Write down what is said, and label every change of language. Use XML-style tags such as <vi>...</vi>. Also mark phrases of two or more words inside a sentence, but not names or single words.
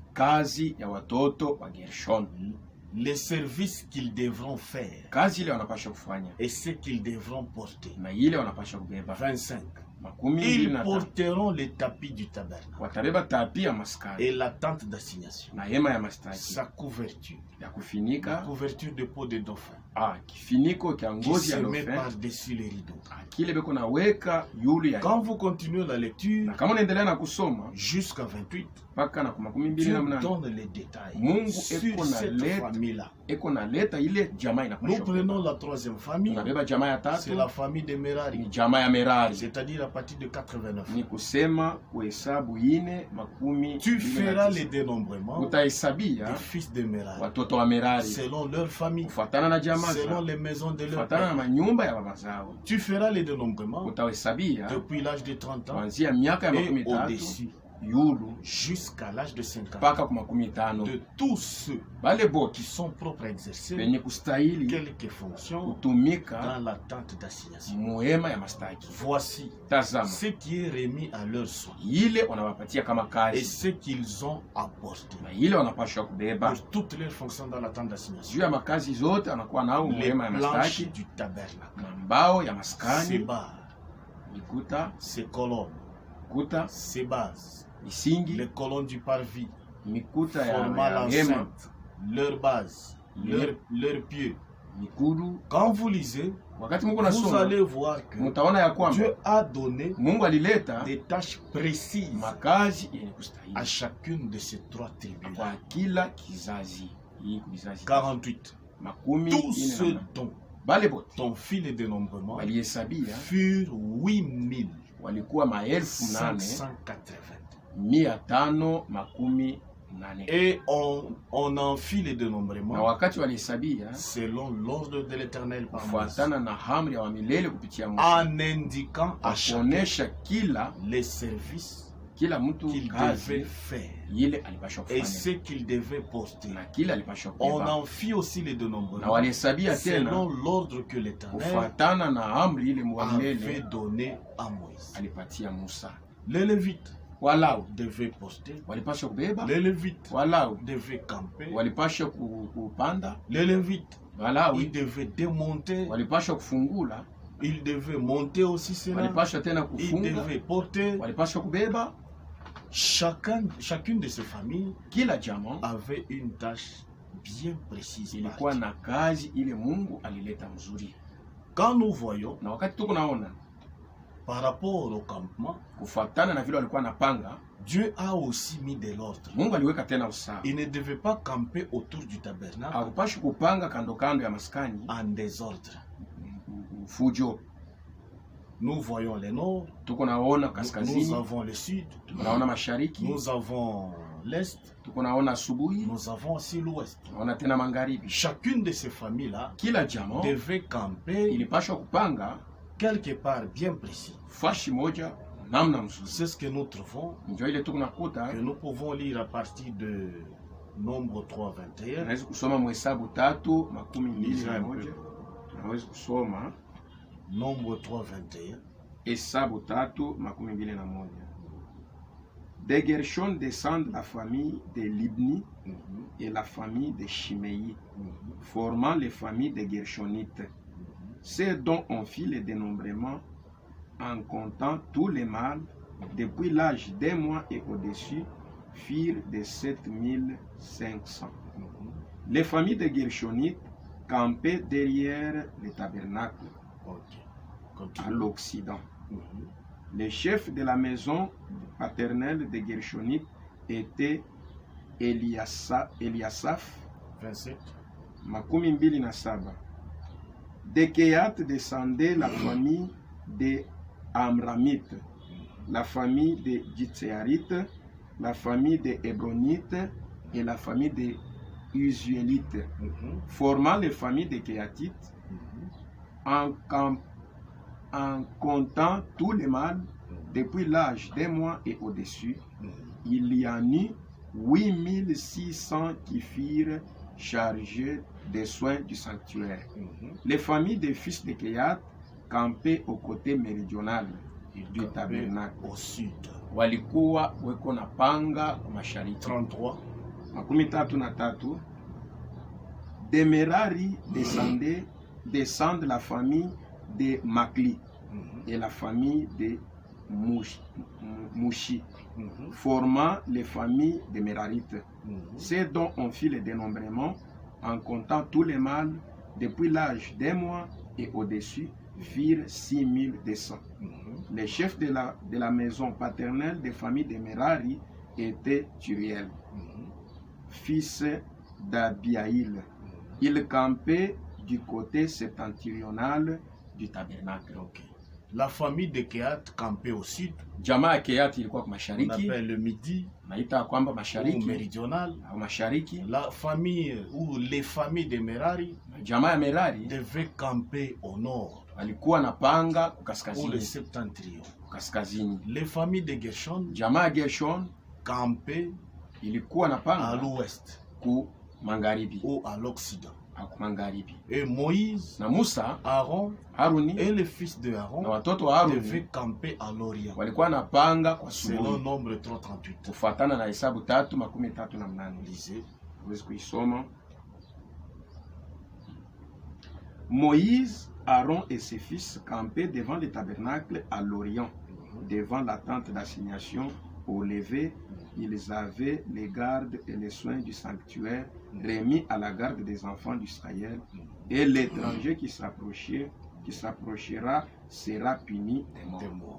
<sw>kazi ya watoto wa Gershon,</sw> <fr>Les services qu'ils devront faire</fr> <sw>kazi ile wanapasha kufanya</sw> <fr>et ce qu'ils devront porter.</fr> <sw>na ile wanapasha kubeba. 25. 25</sw> <fr>Ils porteront les tapis du tabernacle</fr> <sw>watabeba tapi ya maskani</sw> <fr>et la tente d'assignation,</fr> <sw>na hema ya mastaki</sw> <fr>sa couverture,</fr> <sw>ya</sw> <fr>la</fr> <sw>kufinika,</sw> <fr>couverture de peau de dauphin</fr> <sw>kifiniko kya</sw> <fr>qui</fr> <sw>ngozi</sw> <fr>se</fr> <sw>ya</sw> <fr>met</fr> <sw>dauphin</sw> <fr>par-dessus les rideaux.</fr> <sw>kile beko naweka yulu ya.</sw> <fr>Quand vous continuez la lecture</fr> <sw>Na kama unaendelea na kusoma</sw> <fr>jusqu'à 28,</fr> <sw>mpaka na 28</sw> <fr>Dieu</fr> <sw>na mnane,</sw> <fr>donne les détails</fr> <sw>Mungu</sw> <fr>sur</fr> <sw>eko na</sw> <fr>cette</fr> <sw>leta</sw> <fr>famille-là.</fr> <sw>eko na leta ile jamaa</sw> <fr>Nous</fr> <sw>inapasha</sw> <fr>prenons</fr> <sw>kubeba.</sw> <fr>la troisième famille,</fr> <sw>Tunabeba jamaa ya</sw> <fr>c'est</fr> <sw>tatu,</sw> <fr>la famille de</fr> <sw>ni</sw> <fr>Merari,</fr> <sw>jamaa ya Merari,</sw> <fr>c'est-à-dire à partir de 89.</fr> <sw>ni kusema kuhesabu ine makumi</sw> <fr>Tu</fr> <sw>mbili na</sw> <fr>feras</fr> <sw>tisa.</sw> <fr>les dénombrements</fr> <sw>Utahesabia</sw> <fr>des fils de Merari</fr> <sw>watoto wa Merari</sw> <fr>selon leur famille,</fr> <sw>kufuatana na jamaa</sw> <fr>selon</fr> <sw>zao,</sw> <fr>les maisons de leur</fr> <sw>kufuatana na</sw> <fr>père.</fr> <sw>manyumba ya baba zao.</sw> <fr>Tu feras les dénombrements</fr> <sw>Utahesabia</sw> <fr>depuis l'âge de 30 ans</fr> <sw>kuanzia miaka ya makumi</sw> <fr>et</fr> <sw>tatu</sw> <fr>au-dessus</fr> <sw>yulu</sw> <fr>jusqu'à l'âge de 50 ans.</fr> <sw>mpaka ku makumi tano.</sw> <fr>De tous ceux</fr> <sw>Bale</sw> <fr>qui</fr> <sw>bote</sw> <fr>sont propres à exercer</fr> <sw>penye kustahili</sw> <fr>quelques fonctions</fr> <sw>kutumika</sw> <fr>dans la tente d'assignation.</fr> <sw>muhema ya mastaki.</sw> <fr>Voici</fr> <sw>Tazama</sw> <fr>ce qui est remis à leur soin</fr> <sw>ile wanawapatia kama</sw> <fr>et</fr> <sw>kazi</sw> <fr>ce qu'ils ont apporté</fr> <sw>na ile wanapasha kubeba</sw> <fr>pour toutes leurs fonctions dans la tente</fr> <sw>juu</sw> <fr>d'assignation.</fr> <sw>ya makazi zote anakuwa nao</sw> <fr>Les</fr> <sw>muhema ya</sw> <fr>planches</fr> <sw>mastaki</sw> <fr>du tabernacle,</fr> <sw>na mbao ya</sw> <fr>ces</fr> <sw>maskani,</sw> <fr>barres,</fr> <sw>mikuta,</sw> <fr>ces colonnes,</fr> <sw>kuta,</sw> <fr>ces bases,</fr> <sw>misingi,</sw> <fr>les colonnes du parvis,</fr> <sw>mikuta</sw> <fr>formant</fr> <sw>ya hema,</sw> <fr>l'enceinte, leurs bases, leurs pieds.</fr> <sw>mikudu.</sw> <fr>Quand vous lisez,</fr> <sw>Wakati Mungu</sw> <fr>vous</fr> <sw>nasoma</sw> <fr>allez voir que</fr> <sw>mutaona ya kwamba</sw> <fr>Dieu a donné</fr> <sw>Mungu alileta</sw> <fr>des tâches précises</fr> <sw>makazi yenye</sw> <fr>à</fr> <sw>kustahili</sw> <fr>chacune de ces trois tribus.</fr> <sw>kwa kila kizazi. Hii kizazi 48. makumi</sw> <fr>Tous</fr> <sw>ine na</sw> <fr>ceux</fr> <sw>nane.</sw> <fr>dont</fr> <sw>Bale bote</sw> <fr>ton fil de dénombrement</fr> <sw>walihesabia</sw> <fr>furent 8</fr> <sw>walikuwa maelfu</sw> <fr>580.</fr> <sw>880.</sw> <fr>Et on en fit les</fr> <sw>Na</sw> <fr>dénombrements</fr> <sw>wakati walihesabia</sw> <fr>selon l'ordre de l'Éternel par Moïse,</fr> <sw>kufuatana na amri ya wamilele kupitia Musa,</sw> <fr>en indiquant à chacun</fr> <sw>akuonesha kila</sw> <fr>les services</fr> <sw>mtu</sw> <fr>qu'il</fr> <sw>kazi</sw> <fr>devait faire</fr> <sw>ile alipasha</sw> <fr>et</fr> <sw>kufanya</sw> <fr>ce qu'il devait porter.</fr> <sw>na kila alipasha</sw> <fr>On</fr> <sw>kubeba,</sw> <fr>en fit aussi les</fr> <sw>na</sw> <fr>dénombrements</fr> <sw>walihesabia tena</sw> <fr>selon l'ordre que l'Éternel</fr> <sw>kufuatana na amri ile</sw> <fr>avait</fr> <sw>mwamilele</sw> <fr>donné à Moïse.</fr> <sw>alipatia Musa.</sw> <fr>Les Lévites</fr> <sw>Walau</sw> <fr>devaient porter,</fr> <sw>walipasha kubeba,</sw> <fr>les Lévites</fr> <sw>Walau</sw> <fr>devaient camper,</fr> <sw>walipasha kupanda,</sw> <fr>les Lévites ils</fr> <sw>Walawi</sw> <fr>devaient démonter,</fr> <sw>walipasha kufungula,</sw> <fr>ils devaient monter aussi cela,</fr> <sw>walipasha tena</sw> <fr>ils</fr> <sw>kufunga,</sw> <fr>devaient porter.</fr> <sw>walipasha kubeba.</sw> <fr>Chacune de ces familles</fr> <sw>Kila jamaa</sw> <fr>avait une tâche bien précise.</fr> <sw>ilikuwa na kazi ile Mungu alileta mzuri.</sw> <fr>Quand nous voyons</fr> <sw>Na wakati tuko naona</sw> <fr>par rapport au campement,</fr> <sw>kufuatana na vile walikuwa napanga,</sw> <fr>Dieu a aussi mis de l'ordre.</fr> <sw>Mungu aliweka tena usawa.</sw> <fr>Il ne devait pas camper autour du tabernacle</fr> <sw>Hakupashi kupanga kando kando ya maskani</sw> <fr>en désordre.</fr> <sw>fujo.</sw> <fr>Nous voyons le nord,</fr> <sw>Tuko naona</sw> <fr>nous</fr> <sw>kaskazini,</sw> <fr>avons le sud,</fr> <sw>tuko naona mashariki,</sw> <fr>nous avons l'est,</fr> <sw>tuko naona asubuhi,</sw> <fr>nous avons aussi l'ouest.</fr> <sw>naona tena magharibi.</sw> <fr>Chacune de ces familles-là</fr> <sw>Kila jamaa</sw> <fr>devait camper</fr> <sw>ilipashwa kupanga</sw> <fr>quelque part bien précis.</fr> <sw>fashi moja namna mzuri.</sw> <fr>C'est ce que nous trouvons,</fr> <sw>Ndio ile tuko nakuta,</sw> <fr>que nous pouvons lire à partir de Nombre 3, 21.</fr> <sw>tunaweza kusoma Mhesabu 3:21.</sw> <fr>Lisons un peu.</fr> <sw>Tunaweza kusoma</sw> <fr>Nombre 3, 21.</fr> <sw>Hesabu 3:21.</sw> <fr>De Gershon descendent la famille de Libni et la famille de Shimei, formant les familles des Gershonites. Ceux dont on fit le dénombrement en comptant tous les mâles depuis l'âge d'un mois et au-dessus firent de 7500. Les familles des Gershonites campaient derrière le tabernacle à l'Occident. Le chef de la maison paternelle de Gershonites était Eliasaph, 27.</fr> <sw>makumi mbili na saba.</sw> <fr>De Kehat descendait la famille des Amramites, la famille des Jitséarites, la famille des Hébronites et la famille des Uziélites, formant les familles des Kéatites. En en comptant tous les mâles depuis l'âge d'un mois et au-dessus, il y en eut 8600 qui firent chargés des soins du sanctuaire. Les familles des fils de Kehat campaient au côté méridional du tabernacle. Au sud.</fr> <sw>Walikuwa weko na panga mashariki. 33. Makumi tatu na tatu.</sw> <fr>Des Merari descendent la famille de Makli et la famille de Mouchi, formant les familles des Mérarites. C'est dont on fit le dénombrement en comptant tous les mâles depuis l'âge d'un mois et au-dessus firent 6200. Les chefs de la maison paternelle des familles de Merari étaient Turiel, fils d'Abiaïl. Il campait du côté septentrional du tabernacle. La famille de Kehat campait au sud.</fr> <sw>Jamaa ya Kehat ilikuwa kwa</sw> <fr>On</fr> <sw>mashariki.</sw> <fr>appelle le midi.</fr> <sw>Naita kwamba mashariki.</sw> <fr>Ou méridional.</fr> <sw>Au mashariki.</sw> <fr>La famille ou les familles de Merari.</fr> <sw>Jamaa ya Merari</sw> <fr>devaient camper au nord.</fr> <sw>Walikuwa na panga kaskazini.</sw> <fr>Ou le septentrion.</fr> <sw>Kaskazini.</sw> <fr>Les familles de Gershon.</fr> <sw>Jamaa ya Gershon</sw> <fr>campait</fr> <sw>ilikuwa na panga</sw> <fr>à l'ouest.</fr> <sw>Ku magharibi.</sw> <fr>Ou à l'occident. Et Moïse,</fr> <sw>na Musa,</sw> <fr>Aaron,</fr> <sw>Haruni,</sw> <fr>et les fils de Aaron devaient camper à l'orient.</fr> <sw>Walikuwa na panga kwa</sw> <fr>selon nombre 338.</fr> <sw>Kufuatana na Hesabu 3:38.</sw> <fr>Lisez.</fr> <sw>Uweze kuisoma.</sw> <fr>Moïse, Aaron et ses fils campaient devant le tabernacle à l'orient, devant la tente d'assignation. Au lever, ils avaient les gardes et les soins du sanctuaire remis à la garde des enfants d'Israël, et l'étranger qui s'approchera sera puni de mort.</fr>